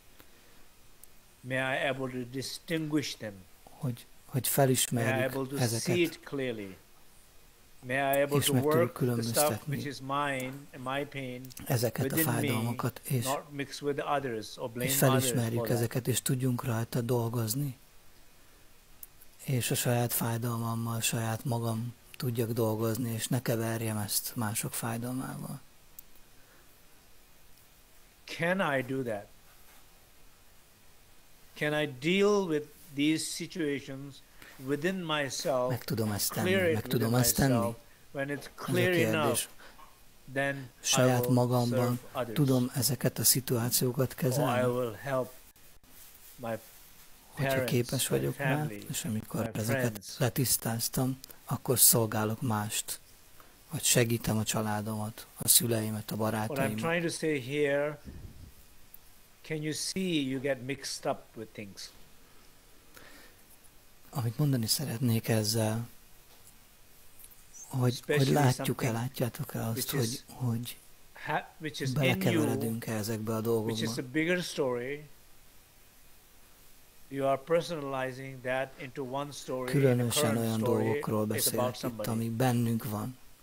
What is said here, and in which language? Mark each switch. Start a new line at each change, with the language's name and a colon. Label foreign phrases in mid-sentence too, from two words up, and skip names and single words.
Hungarian: hogy felismerjük ezeket, és meg tudjuk különböztetni ezeket a fájdalmakat, és felismerjük ezeket, és tudjunk rajta dolgozni. És a saját fájdalmammal, saját magam tudjak dolgozni, és ne keverjem ezt mások fájdalmával.
English: Can I do that? Can I deal with these situations within myself?
Hungarian: Meg tudom ezt tenni, meg tudom ezt tenni.
English: When it's clear enough, then
Hungarian: saját magamban tudom ezeket a szituációkat kezelni. Hogyha képes vagyok rá, és amikor ezeket letisztáztam, akkor szolgálok mást, vagy segítem a családomat, a szüleimet, a barátaimat.
English: What I'm trying to say here, can you see you get mixed up with things?
Hungarian: Amit mondani szeretnék ezzel, hogy látjátok-e azt, hogy belekeveredünk ezekbe a dolgokba. Különösen olyan dolgokról beszélek itt, ami bennünk van.